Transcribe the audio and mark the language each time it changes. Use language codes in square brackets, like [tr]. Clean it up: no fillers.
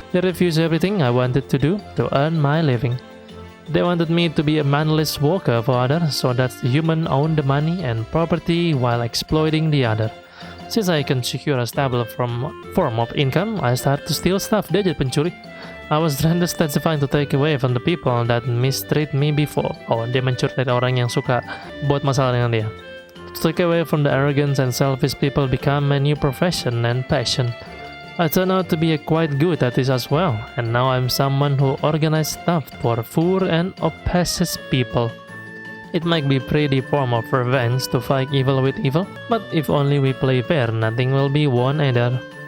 [en] They refused everything I wanted to do to earn my living. They wanted me to be a manless worker for others so that the human owned the money and property while exploiting the other. Since I can secure a stable form of income, I started to steal stuff. [id] Dia jadi pencuri. [en] I was rendered testifying to take away from the people that mistreat me before. [id] Oh, dia mencuri dari orang yang suka buat masalah dengan dia. [en] To take away from the arrogance and selfish people become a new profession and passion. I turned out to be quite good at this as well, and now I'm someone who organizes stuff for poor and oppressed people. It might be a pretty form of revenge to fight evil with evil, but if only we play fair, nothing will be won either.